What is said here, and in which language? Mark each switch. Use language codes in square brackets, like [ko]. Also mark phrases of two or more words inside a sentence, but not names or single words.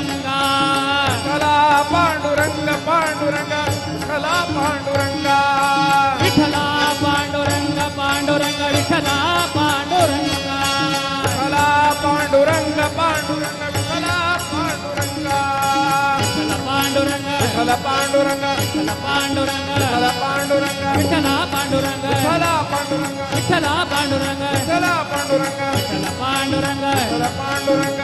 [mr] विठ्ठला पांडुरंग पांडुरंग विठ्ठला पांडुरंग विठ्ठला पांडुरंग पांडुरंग विठ्ठला पांडुरंग विठ्ठला पांडुरंग पांडुरंग विठ्ठला पांडुरंग विठ्ठल पांडुरंग विठ्ठल पांडुरंग ಪಾಂಡುರಂಗ [kn] ವಿಠಲ ಪಾಂಡುರಂಗ ವಿಠಲ ಪಾಂಡುರಂಗ ವಿಠಲ ಪಾಂಡುರಂಗ ವಿಠಲ ಪಾಂಡುರಂಗ ವಿಠಲ ಪಾಂಡುರಂಗ ವಿಠಲ ಪಾಂಡುರಂಗ ವಿಠಲ ಪಾಂಡುರಂಗ ವಿಠಲ ಪಾಂಡುರಂಗ